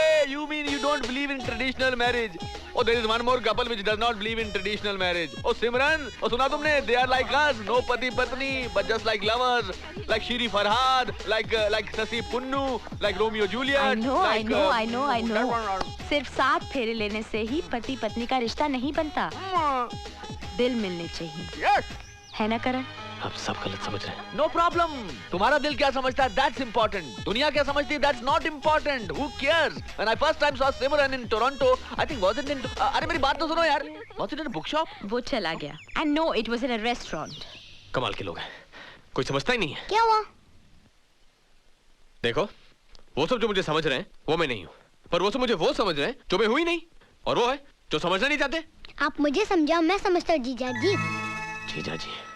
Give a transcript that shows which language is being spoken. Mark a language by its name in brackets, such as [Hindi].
[English] You mean you don't believe in traditional marriage? Oh, there is one more couple which does not believe in traditional marriage. Oh, Simran, oh [Hindi] सुना तुमने? [English] They are like us, no [Hindi] पति पत्नी, [English] but just like lovers, like Shiri Farhad, like Sasi Punnu, like Romeo Juliet. I know. [Hindi] सिर्फ 7 फेरे लेने से ही पति पत्नी का रिश्ता नहीं बनता। दिल मिलने चाहिए। [English] Yes. [Hindi] है ना करण? आप सब गलत समझ रहे हैं। [English] No problem. [Hindi] तुम्हारा दिल क्या समझता है? [English] That's important. [Hindi] दुनिया क्या समझती है? [English] That's not important. Who cares? When I first time saw Simran in Toronto, I think was it in? [Hindi] अरे मेरी बात तो सुनो यार. [English] Was it in a bookshop? [Hindi] वो चला गया। [English] And no, it was in a restaurant. [Hindi] कमाल के लोग हैं, कोई समझता ही नहीं है। क्या हुआ? देखो, वो सब जो मुझे समझ रहे हैं वो मैं नहीं हूँ, पर वो सब मुझे वो समझ रहे हैं जो मैं हुई नहीं, और वो है जो समझना नहीं चाहते। आप मुझे समझाओ, मैं समझता हूँ जीजा जी। जीजा जी।